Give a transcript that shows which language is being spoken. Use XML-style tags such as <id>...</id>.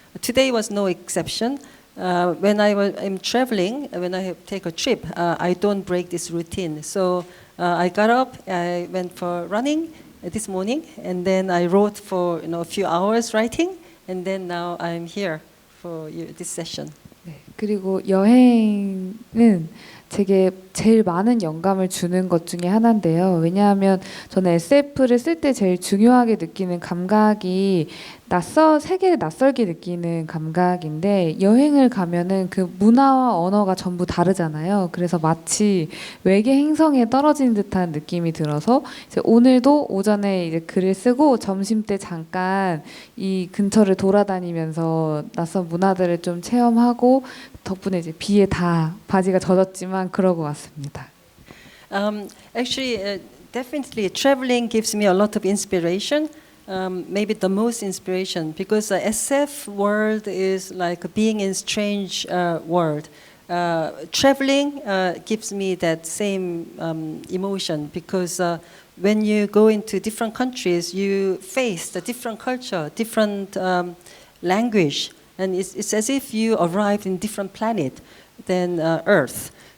<en>Today was no exception. When I'm traveling, when I take a trip, I don't break this routine. So I got up, I went for running this morning, and then I wrote for a few hours writing, and then now I'm here for this session.</en> <ko>네, 그리고 여행은 제게 제일 많은 영감을 주는 것 중에 하나인데요. 왜냐하면 저는 SF를 쓸 때 제일 중요하게 느끼는 감각이 세계를 낯설게 느끼는 감각인데, 여행을 가면은 그 문화와 언어가 전부 다르잖아요. 그래서 마치 외계 행성에 떨어진 듯한 느낌이 들어서 이제 오늘도 오전에 이제 글을 쓰고 점심 때 잠깐 이 근처를 돌아다니면서 낯선 문화들을 좀 체험하고, 덕분에 이제 비에 다 바지가 젖었지만 그러고 왔습니다.</ko> <en>Actually, definitely traveling gives me a lot of inspiration. Maybe the most inspiration, because the SF world is like being in strange world. Traveling gives me that same emotion, because when you go into different countries, you face the different culture, different language, and it's as if you arrived in different planet than Earth.</en>